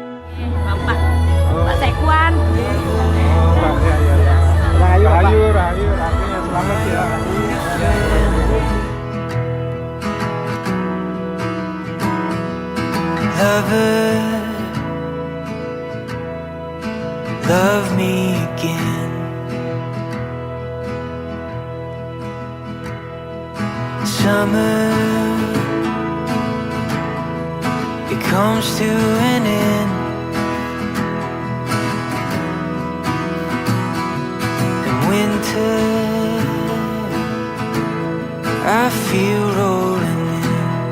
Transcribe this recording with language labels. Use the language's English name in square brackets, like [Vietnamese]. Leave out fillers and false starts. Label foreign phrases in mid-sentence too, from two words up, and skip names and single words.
[Indonesian] Bapak, Pak Sekwan. Oh, Pak, ya, ya, ya. Rahayu, Pak. Rahayu, Rahayu, Rahayu, selamat ya. [English] Lover, love me again. Summer, it comes to an end, and winter, I feel rolling in.